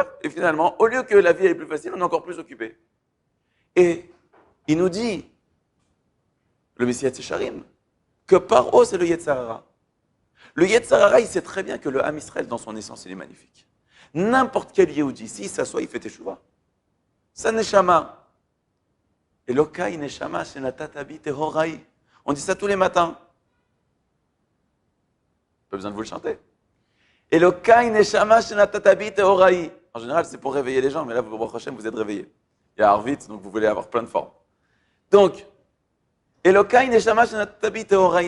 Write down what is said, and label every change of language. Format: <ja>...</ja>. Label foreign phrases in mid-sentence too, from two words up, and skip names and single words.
<fr>Et finalement, au lieu que la vie est plus facile, on est encore plus occupé. Et il nous dit, le Messias Yesharim, que Paro, c'est le</fr> <he>יצר הרע.</he> <fr>Le</fr> <he>יצר הרע,</he> <fr>il sait très bien que le</fr> <he>עם ישראל,</he> <fr>dans son essence, il est magnifique. N'importe quel Yehudi, s'il s'assoit, il fait teshuva. Sa neshama.</fr> <he>אלוקי נשמה שנתת בי טהורה.</he> <fr>On dit ça tous les matins. Pas besoin de vous le chanter.</fr> <he>אלוקי נשמה שנתת בי טהורה.</he> <fr>En général, c'est pour réveiller les gens, mais là,</fr> <he>ברוך השם,</he> <fr>vous êtes réveillés. Il y a Arvit, donc vous voulez avoir plein de formes.</fr> <he>Donc, אלוקי נשמה שנתת בי טהורה.</he>